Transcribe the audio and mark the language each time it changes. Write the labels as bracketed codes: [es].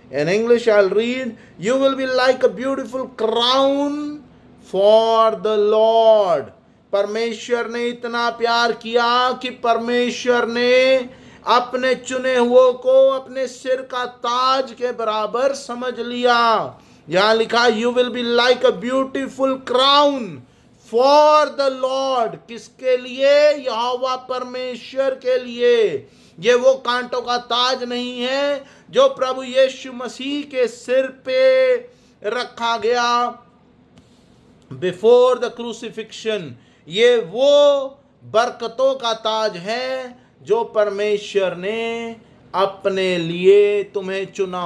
[en] In English I'll read, you will be like a beautiful crown for the Lord. [hi] परमेश्वर ने इतना प्यार किया कि परमेश्वर ने अपने चुने हुओं को अपने सिर का ताज के बराबर समझ लिया। यहां लिखा, [en] you will be like a beautiful crown for the Lord। [hi] किसके लिए? यहोवा परमेश्वर के लिए। ये वो कांटों का ताज नहीं है जो प्रभु यीशु मसीह के सिर पे रखा गया [en] Before the crucifixion. [hi] ये वो बरकतों का ताज है जो परमेश्वर ने अपने लिए तुम्हें चुना।